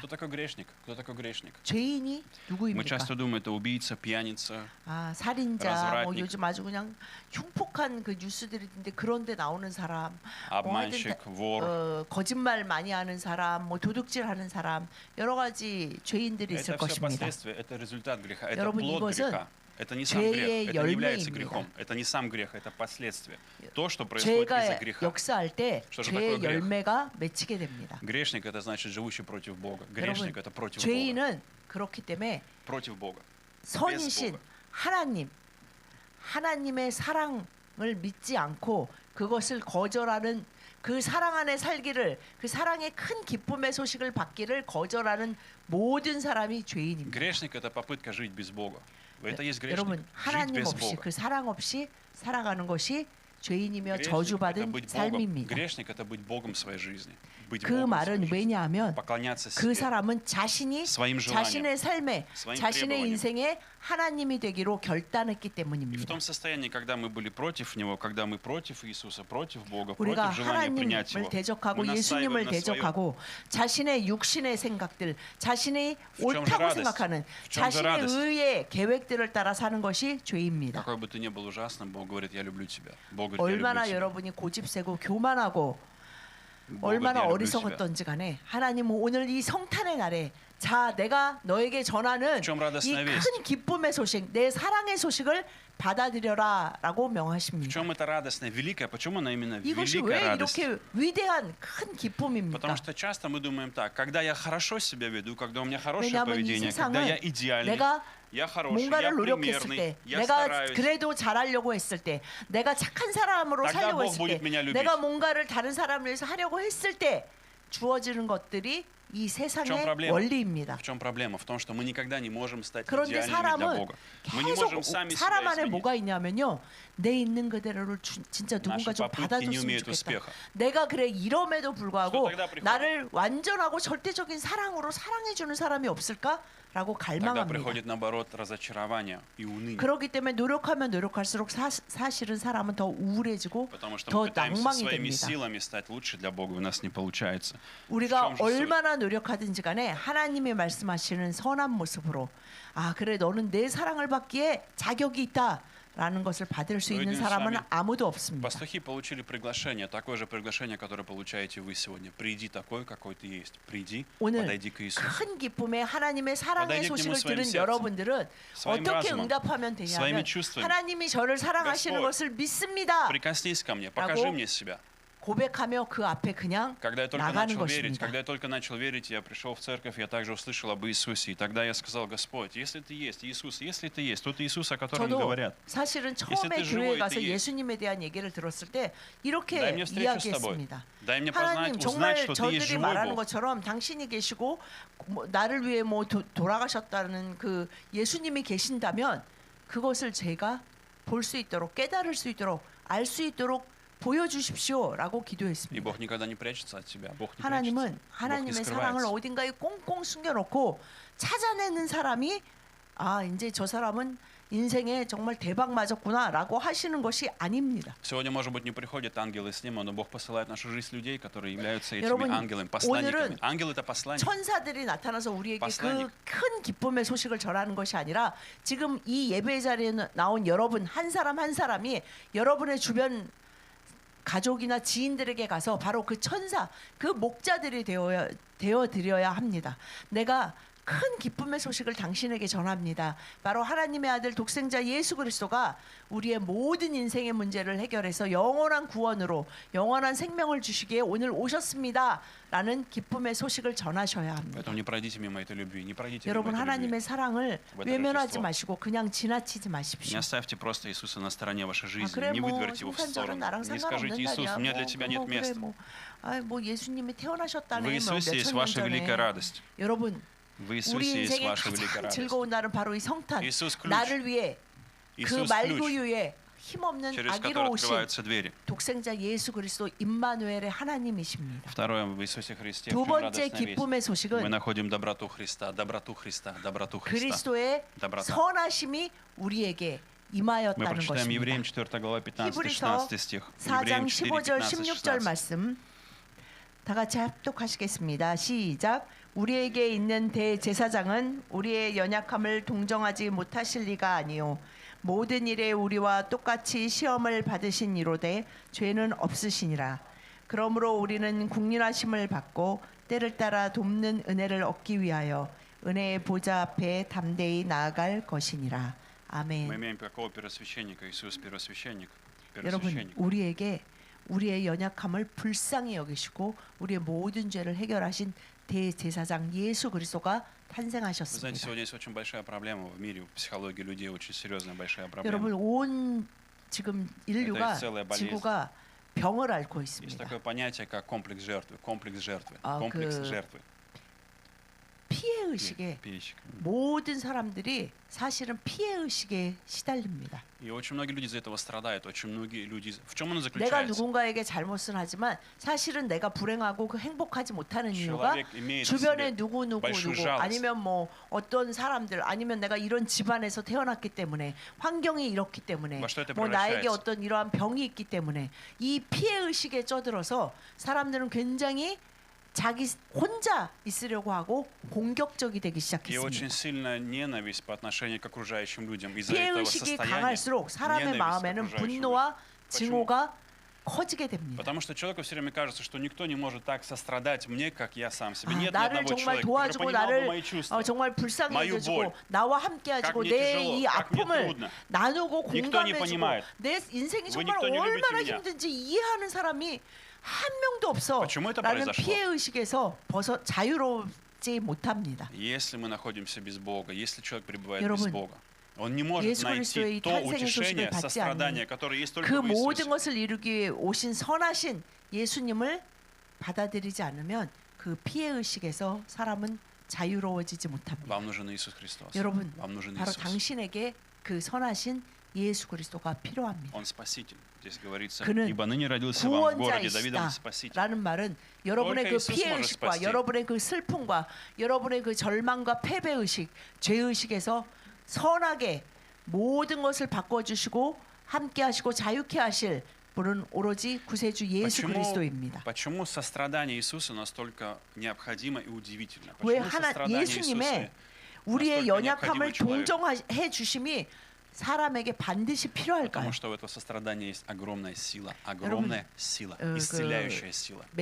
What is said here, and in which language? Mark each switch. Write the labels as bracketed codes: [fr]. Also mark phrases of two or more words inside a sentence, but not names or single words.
[ru] Кто такой грешник? Кто такой грешник? [ko] 죄인이 [ru] Мы [ko] 누구입니까? [ru] часто думаем, это убийца, пьяница, [ko] 아, 살인자, 뭐 [ru] развратник. [ko] 요즘 아주 그냥 흉폭한 그 뉴스들이 있는데 그런데 나오는 사람, [ru] обманщик, вор. [ko] 거짓말 많이 하는 사람, 뭐 도둑질하는 사람, 여러 가지 죄인들이 있을 [ru] Это все [ko] 것입니다. [ru] последствия, это результат греха, это [ko] 여러분, [ru] плод [ko] 이것은 [ru] греха. Это не сам [ko] 죄의 [ru] грех, это не является [ko] 열매입니다. [ru] грехом. Это не сам грех, это последствия. То, что происходит из-за [ko] 죄가 [ru] греха. [ko] 역사할 때 [ru] Что же [ko] 죄의 [ru] такое грех? [ko] 열매가 맺히게 됩니다. [ru] Грешник это значит живущий против Бога. [ko] 여러분, [ru] Грешник это против Бога. [ko] 죄인은 그렇기 때문에 [ru] Против Бога. [ko] 선이신 [ru] Бога. [ko] 하나님, 하나님의 사랑을 믿지 않고 그것을 거절하는, 그 사랑 안에 살기를, 그 사랑의 큰 기쁨의 소식을 받기를 거절하는 모든 사람이 죄인입니다. [ru] Грешник это попытка жить без Бога. Это есть грешник. [ko] 여러분, [ru] Жить [ko] 하나님 [ru] без [ko] 없이, [ru] Бога. [ko] 그 사랑 없이 살아가는 것이 죄인이며 [ru] Грешник это [ko] 저주받은 [ru] быть Богом. [ko] 삶입니다. [ru] Грешник это быть Богом в своей жизни. Быть [ko] 그 [ru] Богом в [ko] 말은 [ru] своей жизни. [ko] 왜냐하면 [ru] поклоняться [ko] 그 [ru] себе. [ko] 사람은 자신이 [ru] своим желаниям, [ko] 자신의 삶에, [ru] своим [ko] 자신의 [ru] требованиям. [ko] 인생에 하나님이 되기로 결단했기 [ru] И в [ko] 때문입니다. [ru] том состоянии, когда мы были против Него, когда мы против Иисуса, против Бога, [ko] 우리가 [ru] против желания принять [ko] 하나님을 [ru] Его, [ko] 대적하고 [ru] мы [ko] 예수님을 [ru] настаиваем на своем. [ko] 대적하고 자신의 육신의 생각들, 자신이 점 옳다고 [ru] радость? [ko] 생각하는 [ru] В 점 [ko] 자신의 [ru] радость? [ko] 의의 계획들을 따라 사는 것이 죄입니다. [ru] Какой бы ты ни был ужасным, Бог говорит, я люблю тебя. Бог говорит, я [ko] 얼마나 [ru] люблю тебя. [ko] 여러분이 고집세고 교만하고 [ru] Бог говорит, [ko] 얼마나 [ru] я люблю тебя. [ko] 어리석었던지 간에 하나님은 오늘 이 성탄의 날에, 자, 내가 너에게 전하는 [ru] В чем [ko] 이 [ru] радостная весть? [ko] 큰 기쁨의 소식, 내 사랑의 소식을 받아들여라라고 [ru] В [ko] 명하십니다. [ru] чем эта радостная, великая? Почему она именно [ko] 이것이 [ru] великая [ko] 왜 [ru] радость? [ko] 이렇게 위대한 큰 기쁨입니까? [ru] Потому что часто мы думаем так, когда я хорошо себя веду, когда у меня хорошее [ko] 왜냐하면 이 [ru] поведение, когда я [ko] 세상은 [ru] идеальный, [ko] 내가 [ru] я хороший, я [ko] 뭔가를 노력했을 [ru] примерный, [ko] 때, [ru] я [ko] 내가 [ru] стараюсь, [ko] 그래도 잘하려고 했을 때, 내가 착한 사람으로 [ru] тогда [ko] 살려고 [ru] Бог [ko] 했을 [ru] будет [ko] 때, [ru] меня любить. [ko] 내가 뭔가를 다른 사람을 위해서 하려고 했을 때 주어지는 것들이 이 [ru] В чем [ko] 세상의 [ru] проблема? [ko] 원리입니다. [ru] В чем проблема? В том, что мы никогда не можем стать [ko] 그런데 [ru] идеальными для [ko] 사람은 [ru] Бога. Мы не [ko] 계속 [ru] можем сами [ko] 사람 [ru] себя [ko] 안에 [ru] изменить. [ko] 뭐가 있냐면요, 내 있는 그대로를 진짜 누군가 [ru] Наши [ko] 좀 [ru] попытки не [ko] 받아줬으면 [ru] умеют [ko] 좋겠다. [ru] успеха. [ko] 내가 그래 이럼에도 불구하고 [ru] Что тогда приходит? [ko] 나를 완전하고 절대적인 사랑으로 사랑해주는 사람이 없을까라고 [ru] Тогда [ko] 갈망합니다. [ru] приходит, наоборот, разочарование и уныние. [ko] 그렇기 때문에 노력하면 노력할수록 사실은 사람은 더 우울해지고 [ru] Потому что [ko] 더 [ru] мы пытаемся [ko] 낭망이 [ru] своими [ko] 됩니다. [ru] силами стать лучше для Бога, у нас не получается. [ko] 우리가 [ru] в чем же суть? [ko] 얼마나 노력하든지 간에 하나님이 말씀하시는 선한 모습으로, 아 그래 너는 내 사랑을 받기에 자격이 있다라는 것을 받을 수 있는 너희들은 사람은 [ru] сами [ko] 아무도 없습니다. [ru] Пастухи получили приглашение, такое же приглашение, которое получаете вы сегодня. Приди такой, какой ты есть. Приди, [ko] 오늘 [ru] подойди к Иисусу. [ko] 큰 기쁨에 하나님의 사랑의 [ru] подойди к [ko] 소식을 [ru] нему своим [ko] 들은 [ru] сердцем, [ko] 여러분들은 [ru] своим [ko] 어떻게 [ru] разумом, [ko] 응답하면 [ru] своими [ko] 되냐면 [ru] чувствами. [ko] 하나님이 저를 사랑하시는 [ru] Господь, [ko] 것을 믿습니다 [ru] Прикоснись ко мне, покажи [ko] 라고 [ru] мне себя. [ko] 고백하며 그 앞에 그냥 [ru] Когда я только [ko] 나가는 [ru] начал верить, [ko] 것입니다. [ru] когда я только начал верить, я пришел в церковь, я также услышал об Иисусе. И тогда я сказал, Господь, если ты есть, Иисус, если ты есть, тот Иисус, о котором [ko] 저도 [ru] говорят. [ko] 사실은 [ru] ты [ko] 처음에 [ru] живой, [ko] 교회에 [ru] ты [ko] 가서 [ru] есть. [ko] 예수님에 대한 얘기를 들었을 때 이렇게 [ru] Дай мне встречу с тобой. [ko] 이야기했습니다. [ru] Дай мне [ko] 하나님 [ru] познать, узнать, [ko] 정말 [ru] что ты есть [ko] 저들이 [ru] живой [ko] 말하는 [ru] Бог. [ko] 것처럼 당신이 계시고 뭐 나를 위해 뭐 돌아가셨다는 그 예수님이 계신다면 그것을 제가 볼 수 있도록, 깨달을 수 있도록, 알 수 있도록 보여주십시오라고 [ru] И [ko] 기도했습니다. [ru] Бог никогда не прячется от тебя. Бог не [ko] 하나님은 [ru] прячется. Бог не [ko] 하나님의 사랑을 [ru] скрывается. [ko] 어딘가에 꽁꽁 숨겨놓고 찾아내는 사람이, 아 이제 저 사람은 인생에 정말 대박 맞았구나라고 하시는 것이 아닙니다. [ru] Сегодня, может быть, не приходят ангелы с ним, но Бог посылает в нашу жизнь людей, которые являются этими [ko] 여러분, [ru] ангелами, посланниками. [ko] 오늘은 [ru] Ангел — это посланник. [ko] 천사들이 나타나서 우리에게 그 [ru] посланник. [ko] 큰 기쁨의 소식을 전하는 것이 아니라 지금 이 예배 자리에 나온 여러분 한 사람 한 사람이 여러분의 주변 가족이나 지인들에게 가서 바로 그 천사, 그 목자들이 되어 드려야 합니다. 내가 큰 기쁨의 소식을 당신에게 전합니다. 바로 하나님의 아들 독생자 예수 그리스도가 우리의 모든 인생의 문제를 해결해서 영원한 구원으로 영원한 생명을 주시기에 오늘 오셨습니다. 라는 기쁨의 소식을 전하셔야 합니다. [ru] Поэтому не пройдите мимо этой любви, не пройдите мимо [ko] 여러분 [ru] этой любви. [ko] 하나님의 사랑을 [ru] Вот это [ko] 외면하지 [ru] Рождество. [ko] 마시고 그냥 지나치지 [ru] Не [ko] 마십시오. [ru] оставьте просто Иисуса на стороне вашей жизни, [ko] 그래 [ru] не [ko] 뭐 [ru] выдворите его в [ko] 성탄절은 [ru] сторону. [ko] 나랑 [ru] Не скажите, Иисус, [ko] 상관없는 [ru] у меня для [ko] 날이야. [ru] тебя нет [ko] 그래 [ru] места. [ko] 뭐 예수님이 태어나셨다네. [ru] В Иисусе есть ваша великая радость. [ko] 여러분 [ru] В [ko] 우리 [ru] Иисусе есть [ko] 인생의 [ru] ваша великая [ko] 가장 [ru] радость. [ko] 즐거운 날은 바로 이 성탄. [ru] Иисус ключ. [ko] 나를 위해 그 [ru] Иисус ключ, [ko] 말구유에 힘없는 [ru] через который [ko] 아기로 오신 [ru] открываются двери. [ko] 독생자 예수 그리스도 임마누엘의 하나님이십니다. [ru] Второе, в Иисусе Христе, в [ko] 두 [ru] чем [ko] 번째 [ru] радостная весть. [ko] 기쁨의 [ru] Мы [ko] 소식은 [ru] находим доброту Христа, доброту Христа, доброту Христа. [ko] 그리스도의 [ru] доброта. [ko] 선하심이 우리에게 [ru] Мы [ko] 임하였다는 [ru] прочитаем Евреям [ko] 것입니다. [ru] 4 глава 15-16 [ko] 히브리서 [ru] стих. [ko] 4장 [ru] Евреям [ko] 15절 16절 [ru] 4, 15-16. [ko] 말씀 다 같이 합독하시겠습니다. 시작. 우리에게 있는 대제사장은 우리의 연약함을 동정하지 못하실 리가 아니요 모든 일에 우리와 똑같이 시험을 받으신 이로되 죄는 없으시니라. 그러므로 우리는 국률하심을 받고 때를 따라 돕는 은혜를 얻기 위하여 은혜의 보좌 앞에 담대히 나아갈 것이니라. [ru] Мы [ko] 아멘. [ru] имеем какого первосвященника? Иисус первосвященник. [ko] 여러분 [ru] Первосвященник. [ko] 우리에게 우리의 연약함을 불쌍히 여기시고 우리의 모든 죄를 해결하신 대제사장 예수 그리스도가 [ru] Вы знаете, [ko] 탄생하셨습니다. [ru] сегодня есть очень большая проблема в мире, в психологии людей, очень серьезная большая [ko] 여러분 [ru] проблема. [ko] 온 지금 인류가 [ru] целая болезнь. [ko] 지구가 병을 앓고 [ru] Есть [ko] 있습니다. [ru] такое понятие, как комплекс жертвы. Комплекс жертвы. А, Комплекс 그- жертвы. [ko] 피해 의식에 [ru] Перечик. [ko] 모든 사람들이 사실은 피해 의식에 시달립니다. [ru] И очень многие люди из-за этого страдают. Очень многие люди... В чем оно [ko] 내가 [ru] заключается? [ko] 누군가에게 잘못은 하지만 사실은 내가 불행하고 그 행복하지 못하는 이유가 [ru] Человек имеет в [ko] 주변에 [ru] себе [ko] 누구 [ru] большую [ko] 누구 [ru] жалость. [ko] 아니면 뭐 어떤 사람들 아니면 내가 이런 집안에서 태어났기 때문에 환경이 이렇기 때문에 [ru] во что это [ko] 뭐 나에게 [ru] превращается? [ko] 어떤 이러한 병이 있기 때문에 이 피해 의식에 쪄들어서 사람들은 굉장히 자기 혼자 있으려고 하고 공격적이 되기 [ru] И очень [ko] 시작했습니다. [ru] сильная ненависть по отношению к окружающим людям. Из-за [ko] 피해 [ru] этого [ko] 의식이 [ru] состояния [ko] 강할수록 사람의 [ru] ненависть к [ko] 마음에는 [ru] окружающим людям. [ko] 분노와 증오가 커지게 됩니다. [ru] Потому что человеку все время кажется, что никто не может так сострадать мне, как я сам себе. 아, Нет ни [ko] 나를 [ru] одного [ko] 정말 [ru] человека, который [ko] 도와주고 [ru] понимал бы [ko] 나를 [ru] мои чувства. [ko] 정말 불쌍히 [ru] мою [ko] 여겨주고 [ru] боль. [ko] 나와 함께해주고 [ru] как мне [ko] 내 [ru] тяжело, [ko] 이 [ru] как мне [ko] 아픔을 [ru] трудно. [ko] 나누고 [ru] никто не [ko] 공감해주고 [ru] понимает. [ko] 내 인생이 [ru] Вы [ko] 정말 [ru] никто не любите [ko] 얼마나 [ru] меня. [ko] 힘든지 이해하는 사람이 한 명도 없어 [ru] Почему это [ko] 라는 [ru] произошло? [ko] 피해 의식에서 자유롭지 못합니다. [ru] Если мы находимся без Бога, если человек пребывает [ko] 여러분, [ru] без Бога, он не может [ko] 예수 그리스도의 [ru] найти то [ko] 탄생의 [ru] утешение, [ko] 소식을 받지 [ru] сострадание, которое есть только [ko] 그 [ru] в [ko] 모든 [ru] Иисусе. [ko] 것을 이루기 위해 오신 선하신 예수님을 받아들이지 않으면 그 피해 의식에서 사람은 자유로워지지 못합니다. [ru] Вам нужен Иисус Христос. [ko] 여러분, [ru] Вам нужен [ko] 바로 [ru] Иисус. [ko] 당신에게 그 선하신 예수 그리스도가 필요합니다. [ru] Он Спаситель. Здесь говорится, [ko] 그는 [ru] ибо ныне родился вам в городе [ko] 구원자이시다 [ru] Давидом Спаситель. [ko] 라는 말은 여러분의 [ru] Только [ko] 그 [ru] Иисус [ko] 피해 [ru] может [ko] 의식과 [ru] спасти. [ko] 여러분의 그 슬픔과 여러분의 그 절망과 패배 의식, 죄 의식에서 선하게 모든 것을 바꿔주시고 함께하시고 자유케 하실 분은 오로지 구세주 예수 그리스도입니다. [ru] Почему сострадание Иисуса настолько необходимо и удивительно? [ko] 왜 [ru] Почему [ko] 하나 [ru] сострадание [ko] 예수님의 [ru] Иисуса [ko] 우리의 [ru] настолько [ko] 연약함을 [ru] необходимо человеку? [ko] 동정해 주심이 사람에게 반드시 필요할까요? [ru] Потому что у этого сострадания есть огромная сила, огромная сила, [ko] 그 [ru] исцеляющая сила.